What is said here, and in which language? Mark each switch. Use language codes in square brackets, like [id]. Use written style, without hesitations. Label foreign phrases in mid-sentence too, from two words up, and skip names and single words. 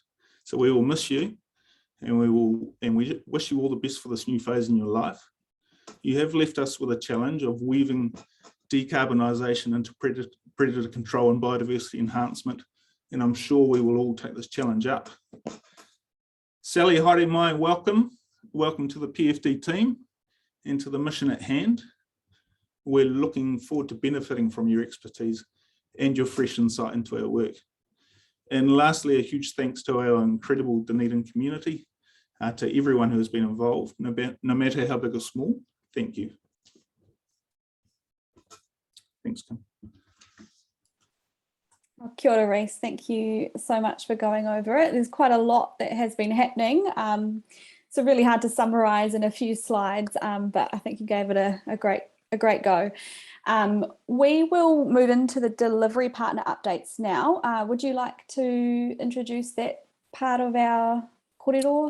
[en] So we will miss you, and we wish you all the best for this new phase in your life. You have left us with a challenge of weaving decarbonisation into predator control and biodiversity enhancement, and I'm sure we will all take this challenge up. Sally, [mi] haere mai, [en] welcome. Welcome to the PFD team and to the mission at hand. We're looking forward to benefiting from your expertise and your fresh insight into our work. And lastly, a huge thanks to our incredible Dunedin community, to everyone who has been involved, no matter how big or small. Thank you. Thanks, Kim. Well, [mi] kia ora, [en] Reese. Thank you so much for going over it. There's quite a lot that has been happening. So really hard to summarise in a few slides, but I think you gave it a great go. We will move into the delivery partner updates now. Would you like to introduce that part of our kōrero?